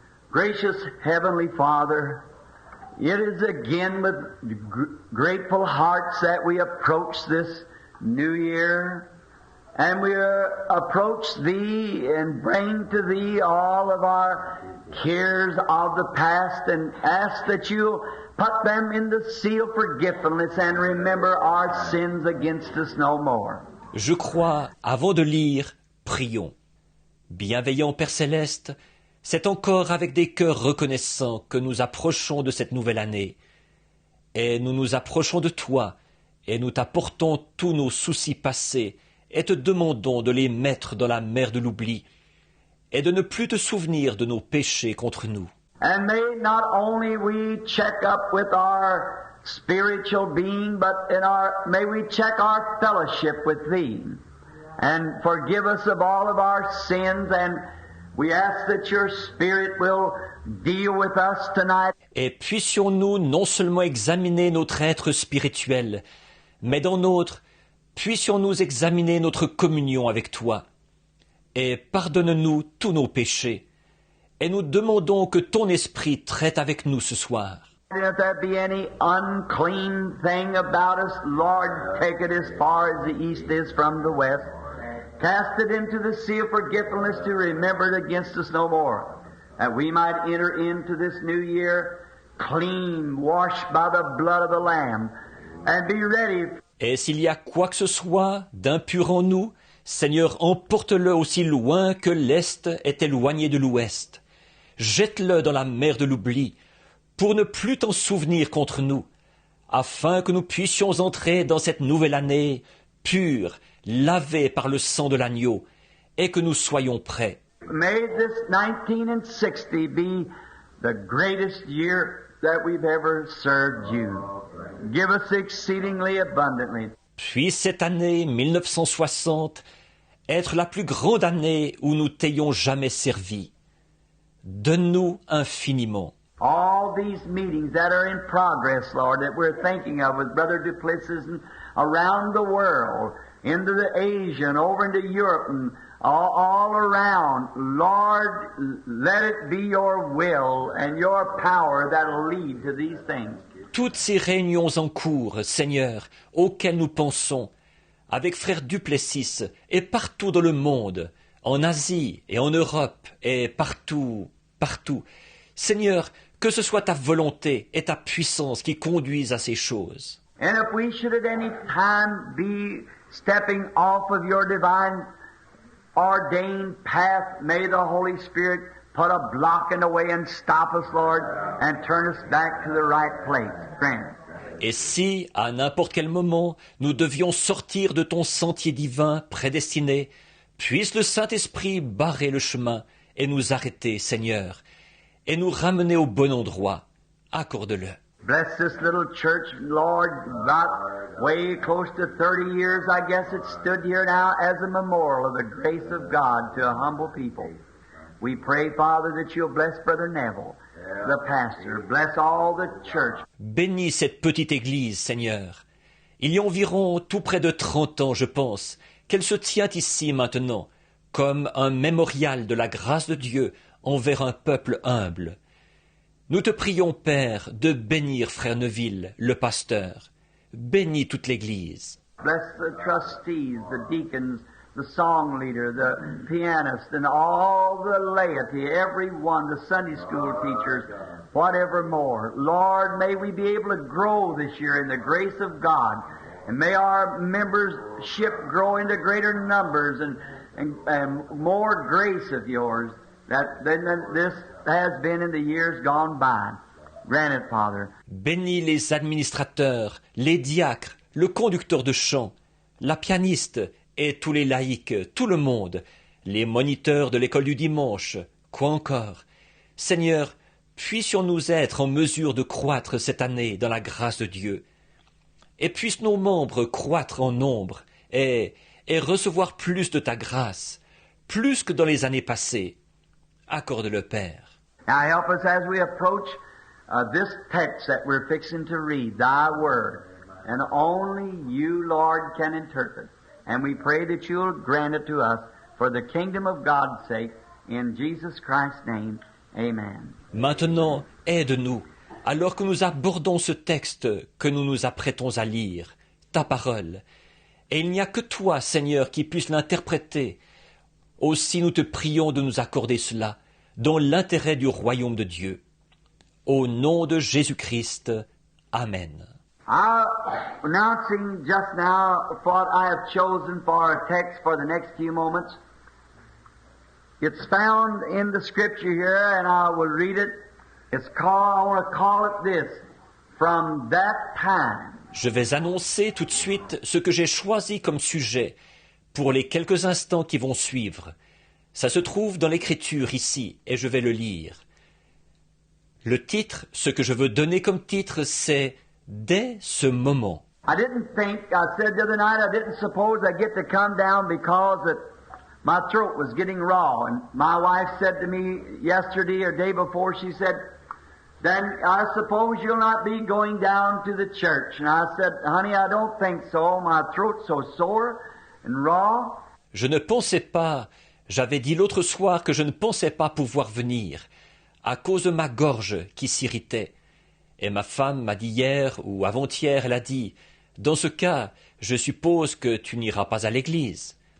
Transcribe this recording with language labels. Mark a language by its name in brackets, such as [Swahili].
[English] Gracious Heavenly Father, it is again with grateful hearts that we approach this new year, and we approach Thee and bring to Thee all of our cares of the past and ask that You put them in the seal of forgiveness and remember our sins against us no more. [French] Je crois, avant de lire, prions. Bienveillant Père Céleste, C'est encore avec des cœurs reconnaissants que nous approchons de cette nouvelle année. Et nous nous approchons de toi, et nous t'apportons tous nos soucis passés, et te demandons de les mettre dans la mer de l'oubli, et de ne plus te souvenir de nos péchés contre nous. [English] And may not only we check up with our spiritual being, but may we check our fellowship with Thee, and forgive us of all of our sins, and we ask that Your Spirit will deal with us tonight. [French] Et puissions-nous non seulement examiner notre être spirituel, mais dans notre, puissions-nous examiner notre communion avec toi. Et pardonne-nous tous nos péchés. Et nous demandons que ton esprit traite avec nous ce soir. [English] And if there be any unclean thing about us, Lord, take it as far as the east is from the west. Cast it into the sea of forgetfulness to remember it against us no more. That we might enter into this new year clean, washed by the blood of the Lamb, and be ready. [French] Et s'il y a quoi que ce soit d'impur en nous, Seigneur, emporte-le aussi loin que l'Est est éloigné de l'Ouest. Jette-le dans la mer de l'oubli, pour ne plus t'en souvenir contre nous, afin que nous puissions entrer dans cette nouvelle année pure, lavée par le sang de l'agneau, et que nous soyons prêts. [English] May this 1960 be the greatest year that we've ever served You. Give us exceedingly abundantly. [French] Puis cette année 1960 être la plus grande année où nous t'ayons jamais servi. Donne-nous infiniment. [English] All these meetings that are in progress, Lord, that we're thinking of with Brother Duplessis and around the world, into the Asia and over into Europe and all around, Lord, let it be Your will and Your power that'll lead to these things. [French] Toutes ces réunions en cours, Seigneur, auxquelles nous pensons, avec frère Duplessis et partout dans le monde, en Asie et en Europe et partout, partout. Seigneur, que ce soit ta volonté et ta puissance qui conduisent à ces choses. [English] And if we should at any time be stepping off of Your divine ordained path, may the Holy Spirit put a block in the way and stop us, Lord, and turn us back to the right place. Grant. [French] Et si, à n'importe quel moment, nous devions sortir de ton sentier divin prédestiné, puisse le Saint-Esprit barrer le chemin et nous arrêter, Seigneur, et nous ramener au bon endroit. Accorde-le. [English] Bless this little church, Lord, about way close to 30 years, I guess it stood here now as a memorial of the grace of God to a humble people. We pray, Father, that You'll bless Brother Neville, the pastor. Bless all the church. [French] Bénis cette petite église, Seigneur. Il y a environ tout près de 30 ans, je pense, qu'elle se tient ici maintenant, comme un mémorial de la grâce de Dieu envers un peuple humble. Nous te prions, Père, de bénir Frère Neville, le pasteur. Bénis toute l'Église. [English] Bless the trustees, the deacons, the song leader, the pianist, and all the laity, everyone, the Sunday school teachers, whatever more. Lord, may we be able to grow this year in the grace of God, and may our membership grow into greater numbers and more grace of Yours than this has been in the years gone by. Grant it, Father. [French] Bénis les administrateurs, les diacres, le conducteur de chant, la pianiste et tous les laïcs, tout le monde, les moniteurs de l'école du dimanche, quoi encore. Seigneur, puissions-nous être en mesure de croître cette année dans la grâce de Dieu, et puissent nos membres croître en nombre et recevoir plus de ta grâce, plus que dans les années passées. Accorde-le, Père. [English] Now help us as we approach this text that we're fixing to read, Thy Word. And only You, Lord, can interpret. And we pray that You'll grant it to us for the kingdom of God's sake. In Jesus Christ's name, amen. [French] Maintenant, aide-nous, alors que nous abordons ce texte que nous nous apprêtons à lire, ta parole. Et il n'y a que toi, Seigneur, qui puisse l'interpréter. Aussi nous te prions de nous accorder cela, dans l'intérêt du royaume de Dieu. Au nom de Jésus-Christ. Amen. [English] Announcing just now what I have chosen for our text for the next few moments. It's found in the scripture here, and I will read it. I want to call it this, from that time. [French] Je vais annoncer tout de suite ce que j'ai choisi comme sujet pour les quelques instants qui vont suivre. Ça se trouve dans l'Écriture ici, et je vais le lire. Le titre, ce que je veux donner comme titre, c'est « Dès ce moment ». [English] I said the other night, I didn't suppose I'd get to come down because my throat was getting raw. And my wife said to me yesterday or day before, she said, then I suppose you'll not be going down to the church. And I said, honey, I don't think so. My throat's so sore and raw. [French] Je ne pensais pas, j'avais dit l'autre soir que je ne pensais pas pouvoir venir, à cause de ma gorge qui s'irritait. Et ma femme m'a dit hier ou avant-hier, elle a dit, dans ce cas, je suppose que tu n'iras pas à l'église.